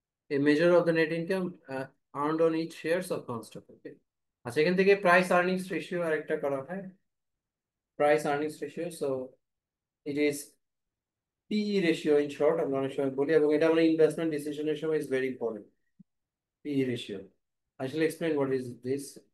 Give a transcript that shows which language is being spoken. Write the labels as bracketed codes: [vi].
[en] A measure of the net income earned on each shares of common stock. Okay. [bn] আচ্ছা, এখান থেকে price earnings ratio আরেকটা করা হয়, price earnings ratio. [en] so it is PE ratio in short, [bn] আমরা অনেক সময় বলি, এবং এটা আমরা ইনভেস্টমেন্ট ডিসিশনের সময় [en] Is very important. [bn] পিই ratio, [en] I shall explain what is this.